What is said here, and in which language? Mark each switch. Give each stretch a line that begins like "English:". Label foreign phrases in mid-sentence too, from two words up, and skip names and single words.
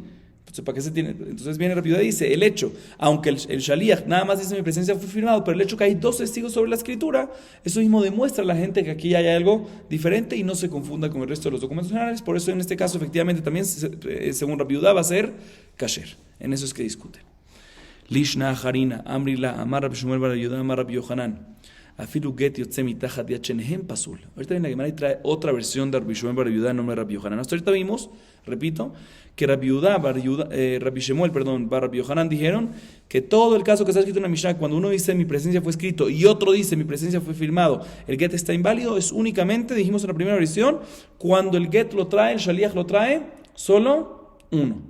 Spanish: Entonces, ¿para qué se tiene? Entonces viene rápido y dice, el hecho, aunque el shaliach nada más dice mi presencia fue firmado, pero el hecho que hay dos testigos sobre la escritura, eso mismo demuestra a la gente que aquí hay algo diferente y no se confunda con el resto de los documentos generales. Por eso en este caso efectivamente también, según Rabbi Yudá, va a ser kasher. En eso es que discuten.
Aramaic: לישנא אחרינא, אמרי לה אמר רבי שמואל בר יהודה אמר רבי יוחנן.
Hebrew: אפילו גט יוצא מתחת יד פסול.
Spanish: Ahorita viene la Gemara y trae otra versión de Rabbi Shmuel bar Yudá en nombre de Rabbi Yohanan. Hasta ahorita vimos, repito, que Rabbi Shmuel, bar Rabbi Yohanan dijeron que todo el caso que está escrito en la Mishnah, cuando uno dice mi presencia fue escrito y otro dice mi presencia fue firmado, el get está inválido, es únicamente, dijimos en la primera versión, cuando el get lo trae, el shaliach lo trae, solo uno.